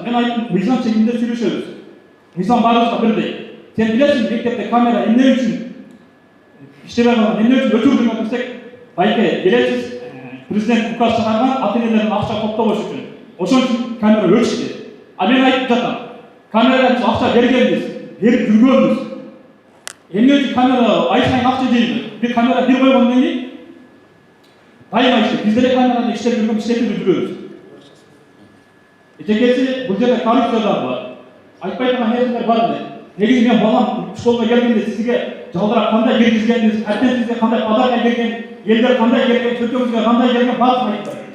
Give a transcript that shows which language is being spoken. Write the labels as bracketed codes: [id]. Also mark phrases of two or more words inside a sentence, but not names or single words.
[ky] Мен айттым, мыйзам чегинде сүйлөшөбүз. Мыйзам баарыбызга бирдей. Сен билесиң, мектепте камера эмне үчүн иштебей калган, эмне үчүн өчүрдүңөр десек, байке билесиз, президент указ чыгарган ата-энелердин акча топтобош үчүн. Ошон үчүн камера өчтү. А мен айтып жатам, Камерага биз акча бергенбиз, берип жүргөнбүз. Эмне үчүн камера ай сайын акча жейби? Бир камера бир койгондон кийин дайыма иштейт. Биз деле камерада иштеп жүргөн, иштетип жүрөбүз. Эчекеси бул жерде коррупция да бар. Айтпай турган нерселер бар эле. Негизи мен балам школга келгенде сизге жалдырап кандай киргизгениңиз, эртең сизге кандай подарка келген, элдер кандай келген, чөчөгүзгө кандай келген баарын айтты.